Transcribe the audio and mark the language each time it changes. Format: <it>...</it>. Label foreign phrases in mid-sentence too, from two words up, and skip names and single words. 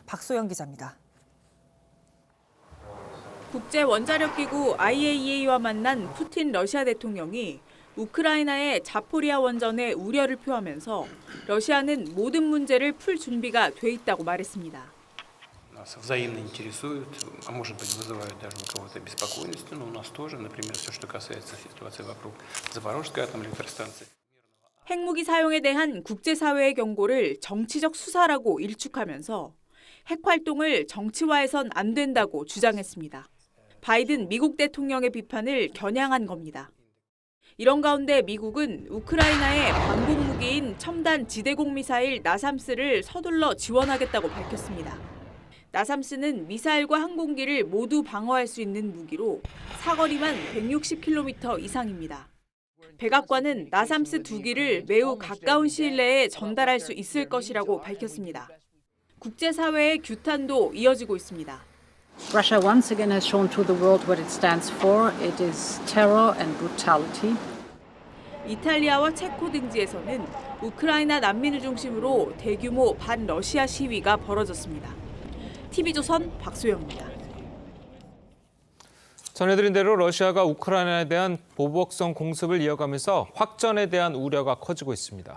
<ko>박소영 기자입니다. 국제원자력기구 IAEA와 만난 푸틴 러시아 대통령이 우크라이나의 자포리아 원전에 우려를 표하면서 러시아는 모든 문제를 풀 준비가 돼 있다고 말했습니다.</ko> <ru>Нас взаимно интересуют, а может быть вызывают даже у кого-то беспокойность, но у нас тоже, например, все, что касается ситуации вокруг Запорожской атомной электростанции.</ru> <ko>핵무기 사용에 대한 국제사회의 경고를 정치적 수사라고 일축하면서 핵 활동을 정치화해선 안 된다고 주장했습니다. 바이든 미국 대통령의 비판을 겨냥한 겁니다. 이런 가운데 미국은 우크라이나의 반공 무기인 첨단 지대공 미사일 나삼스를 서둘러 지원하겠다고 밝혔습니다. 나삼스는 미사일과 항공기를 모두 방어할 수 있는 무기로 사거리만 160km 이상입니다. 백악관은 나삼스 2기를 매우 가까운 시일 내에 전달할 수 있을 것이라고 밝혔습니다. 국제사회의 규탄도 이어지고 있습니다.</ko> <en>Russia once again has shown to the world what it stands for. It is terror and brutality.</en> <ko>이탈리아와 체코 등지에서는 우크라이나 난민을 중심으로 대규모 반러시아 시위가 벌어졌습니다. TV조선 박소영입니다. 전해드린 대로 러시아가 우크라이나에 대한 보복성 공습을 이어가면서 확전에 대한 우려가 커지고 있습니다.</ko>